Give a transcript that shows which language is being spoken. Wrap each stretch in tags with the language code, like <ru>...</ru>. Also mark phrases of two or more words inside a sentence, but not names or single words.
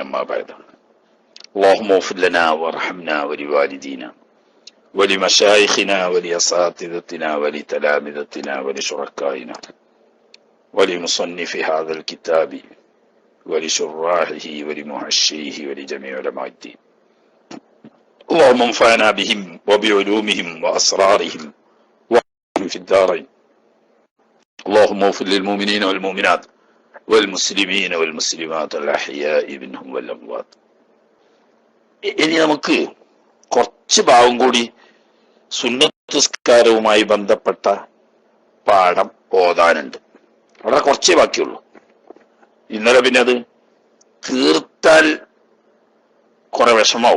<ar>أما بعد، اللهم اغفر لنا وارحمنا ولوالدينا ولمشايخنا ولأساتذتنا ولتلامذتنا ولشركائنا ولمصنف هذا الكتاب ولشراحه ولمحشيه ولجميع علماء الدين. اللهم انفعنا بهم وبعلومهم وأسرارهم وهم في الدارين. اللهم اغفر للمؤمنين والمؤمنات والمسلمين والمسلمات الأحياء منهم والأموات.</ar> <ml>ഇനി നമുക്ക് കുറച്ച് ഭാഗം കൂടി സുന്നത്ത് നിസ്കാരവുമായി ബന്ധപ്പെട്ട പാഠം ഓതാനുണ്ട്. വളരെ കുറച്ചേ ബാക്കിയുള്ളൂ. ഇന്നലെ പിന്നെ അത് തീർത്താൽ കുറെ വിഷമാവും.</ml>